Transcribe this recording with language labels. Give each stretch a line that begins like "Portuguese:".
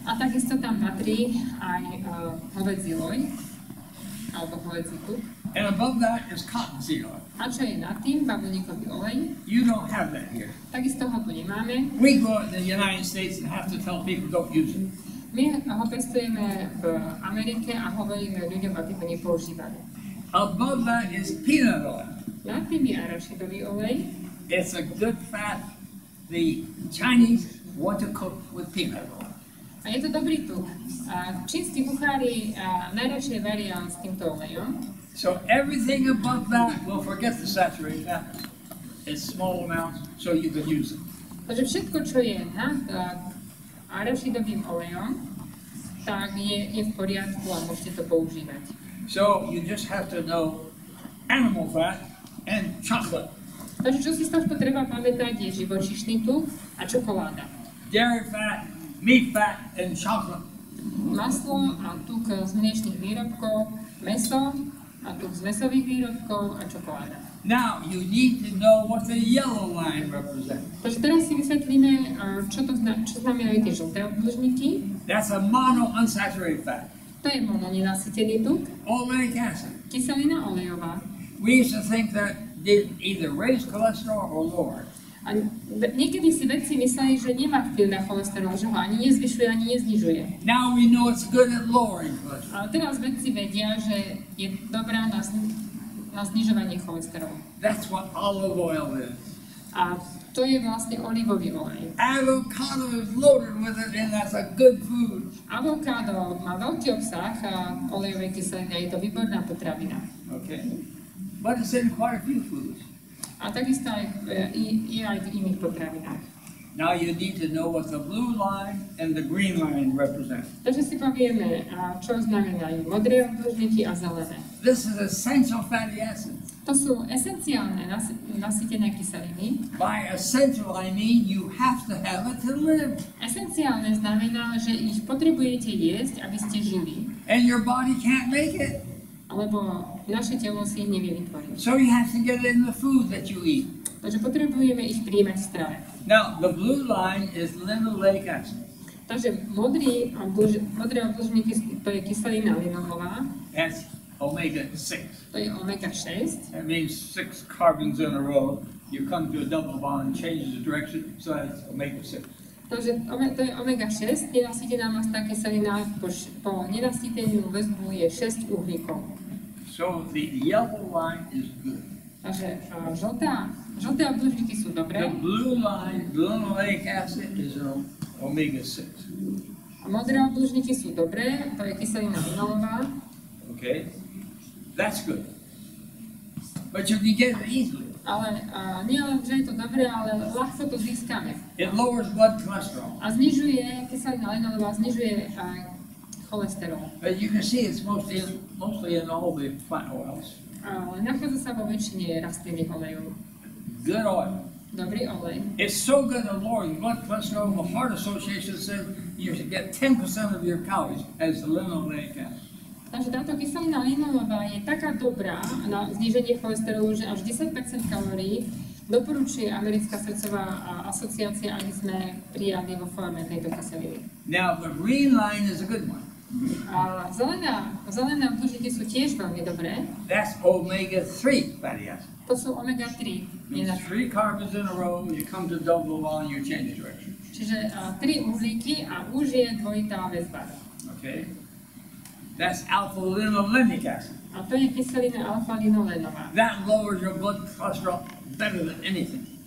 Slovak: A takisto tam patrí aj hovädzí loj, alebo hovädzí tuk.
English: And above that is cottonseed oil.
Slovak: A čo je nad tým? Bavlníkový olej.
English: You don't have that here.
Slovak: Takisto ho tu nemáme.
English: We go in the United States and have to tell people don't use it.
Slovak: My ho pestujeme v Amerike a hovoríme ľuďom, aby ho nepoužívali.
English: Above that is peanut oil.
Slovak: Nad tým je arašidový olej.
English: It's a good fat. The Chinese want to cook with peanut oil.
Slovak: A je to dobrý tuk. Čínsky kuchári najradšej varia s týmto olejom.
English: So everything above that, well, forget the saturated fat. It's small amounts, so you can use it.
Slovak: Takže všetko, čo je nad arašidovým olejom, tak je v poriadku a môžete to používať.
English: So you just have to know animal fat and chocolate.
Slovak: Takže čo si z tohto treba pamätať je živočíšny tuk a čokoláda.
English: Dairy fat, meat fat, and chocolate.
Slovak: Maslo a tuk z mliečnych výrobkov, mäso a tuk z mäsových výrobkov a čokoláda.
English: Now you need to know what the yellow line represents.
Slovak: Takže teraz si vysvetlíme, čo znamenajú tie žlté obdĺžniky.
English: That's a monounsaturated fat.
Slovak: To je mononenasytený tuk.
English: Oleic acid.
Slovak: Kyselina olejová.
English: We used to think that they either raise cholesterol or lower it.
Slovak: A niekedy si vedci mysleli, že nemá vplyv na cholesterol, že ho ani nezvyšuje, ani neznižuje.
English: Now we know it's good at lowering cholesterol.
Slovak: Ale teraz vedci vedia, že je dobrá na znižovanie cholesterolu.
English: That's what olive oil is.
Slovak: A to je vlastne olivový olej.
English: Avocado is loaded with it, and that's a good food.
Slovak: Avokádo má veľký obsah olejovej kyseliny a je to výborná potravina.
English: Okay. But it's in quite a few foods.
Slovak: A takisto je aj v iných potravinách.
English: Now you need to know what the blue line and the green line represent.
Slovak: Takže si povieme, čo znamenajú modré obdĺžniky a zelené.
English: This is essential fatty acids.
Slovak: To sú esenciálne nasýtené kyseliny.
English: By essential, I mean you have to have it to live.
Slovak: Esenciálne znamená, že ich potrebujete jesť, aby ste žili.
English: And your body can't make it.
Slovak: Alebo naše telo si ich nevie vytvoriť.
English: So you have to get it in the food that you eat.
Slovak: Takže potrebujeme ich príjmať v strave.
English: Now, the blue line is linoleic acid.
Slovak: Takže modré obdĺžniky, to je kyselina linolová.
English: That's omega-6.
Slovak: To je omega-6.
English: That means 6 carbons in a row. You come to a double bond and changes the direction, so that's omega-6.
Slovak: Takže to je omega-6, nenasýtená mastná kyselina, po nenasýteniu väzbu je 6 uhlíkov.
English: So the yellow line is good.
Slovak: Takže žlté obdĺžniky sú dobré.
English: The blue line, linoleic acid, is omega-6.
Slovak: A modré obdĺžniky sú dobré, to je kyselina linolová.
English: Okay, that's good. But you can get it easily.
Slovak: Ale nie len, že je to dobré, ale ľahko to získame.
English: It lowers blood cholesterol.
Slovak: A znižuje, kyselina linolová znižuje cholesterol.
English: But you can see it's mostly in all the plant oils.
Slovak: Ale nachádza sa vo väčšine rastlinných olejov.
English: Good oil.
Slovak: Dobrý olej.
English: It's so good at lowering blood cholesterol. The Heart Association says you should get 10% of your calories as the linoleic acid.
Slovak: Takže táto kyselina linolová je taká dobrá na zníženie cholesterolu, že až 10% kalórií doporučuje Americká srdcová asociácia, aby sme prijali vo forme tejto kyseliny.
English: Now the green line is a good one.
Slovak: A zelené obdĺžniky sú tiež veľmi dobré.
English: That's omega-3 fatty acid.
Slovak: To sú omega-3.
English: Means 3 carbons in a row, you come to double bond, you change direction.
Slovak: Čiže 3 uhlíky a už je dvojitá väzba.
English: Okay. That's alpha-linolenic acid.
Slovak: A to je kyselina alfa-linolenová.
English: That lowers your blood cholesterol better than anything.